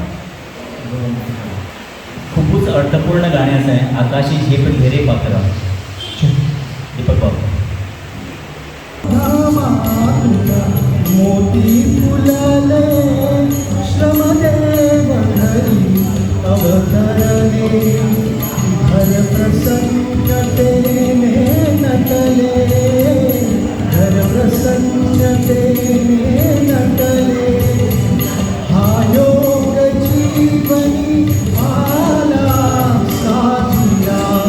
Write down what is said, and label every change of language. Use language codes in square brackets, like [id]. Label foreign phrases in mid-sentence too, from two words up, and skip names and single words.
[kok] खूबच अर्थपूर्ण गाणें आसा हें आकाशी झेप घेरे पाखरा दीपक बाबा [mr] मोती फुलले श्रमदेव घरी अवतरले घर प्रसन्नतेने नटले घर प्रसन्नतेने नटले हा योग जीवनी आला साधिला